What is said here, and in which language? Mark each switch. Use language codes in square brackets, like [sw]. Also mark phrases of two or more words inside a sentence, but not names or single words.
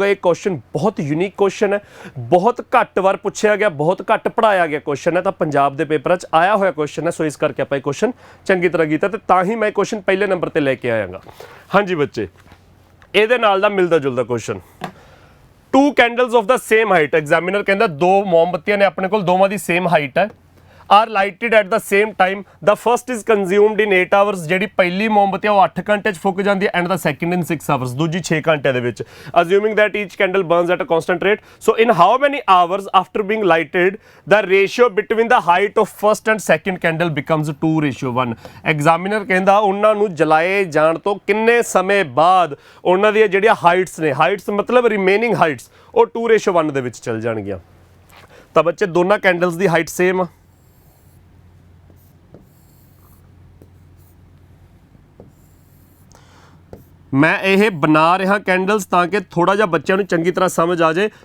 [pa] ਇਹ ਕੁਐਸਚਨ ਬਹੁਤ [en] unique question [pa] ਹੈ, ਬਹੁਤ ਘੱਟ ਵਾਰ ਪੁੱਛਿਆ ਗਿਆ, ਬਹੁਤ ਘੱਟ ਪੜ੍ਹਾਇਆ ਗਿਆ ਕੁਐਸਚਨ ਹੈ, ਤਾਂ ਪੰਜਾਬ ਦੇ ਪੇਪਰਾਂ 'ਚ ਆਇਆ ਹੋਇਆ ਕੁਐਸਚਨ ਹੈ। ਸੋ ਇਸ ਕਰਕੇ ਆਪਾਂ ਇਹ ਕੁਐਸਚਨ ਚੰਗੀ ਤਰ੍ਹਾਂ ਕੀਤਾ, ਤੇ ਤਾਂ ਹੀ ਮੈਂ ਕੁਐਸਚਨ ਪਹਿਲੇ ਨੰਬਰ ਤੇ ਲੈ ਕੇ ਆਇਆਗਾ। ਹਾਂਜੀ ਬੱਚੇ, ਇਹਦੇ ਨਾਲ ਦਾ ਮਿਲਦਾ ਜੁਲਦਾ ਕੁਐਸਚਨ, [en] 2 candles of the same height, [pa] ਐਗਜ਼ਾਮੀਨਰ ਕਹਿੰਦਾ 2 ਮੋਮਬੱਤੀਆਂ ਨੇ ਆਪਣੇ ਕੋਲ, ਦੋਵਾਂ ਦੀ [en] same height [pa] ਹੈ, [en] are lighted at the same time, the first is consumed in 8 hours, [pa] ਜਿਹੜੀ ਪਹਿਲੀ ਮੋਮਬੱਤੀ ਉਹ 8 ਘੰਟੇ 'ਚ ਫੁੱਕ ਜਾਂਦੀ ਹੈ, [en] and the second in 6 hours, [pa] ਦੂਜੀ 6 ਘੰਟਿਆਂ ਦੇ ਵਿੱਚ, [en] assuming that each candle burns at a constant rate, so in how many hours after being lighted the ratio between the height of first and second candle becomes 2:1। [pa] ਐਗਜ਼ਾਮੀਨਰ ਕਹਿੰਦਾ ਉਹਨਾਂ ਨੂੰ ਜਲਾਏ ਜਾਣ ਤੋਂ ਕਿੰਨੇ ਸਮੇਂ ਬਾਅਦ ਉਹਨਾਂ ਦੀਆਂ ਜਿਹੜੀਆਂ ਹਾਈਟਸ ਨੇ, ਹਾਈਟਸ ਮਤਲਬ [en] remaining heights, [pa] ਉਹ 2:1 ਦੇ ਵਿੱਚ ਚਲ ਜਾਣਗੀਆਂ। ਤਾਂ ਬੱਚੇ ਦੋਨਾਂ ਕੈਂਡਲਸ ਦੀ [en] height same [pa] ਆ, ਮੈਂ ਇਹ ਬਣਾ ਰਿਹਾ ਕੈਂਡਲਸ ਤਾਂ ਕਿ ਥੋੜਾ ਜਿਹਾ ਬੱਚਿਆਂ ਨੂੰ ਚੰਗੀ ਤਰ੍ਹਾਂ ਸਮਝ ਆ ਜਾਏ।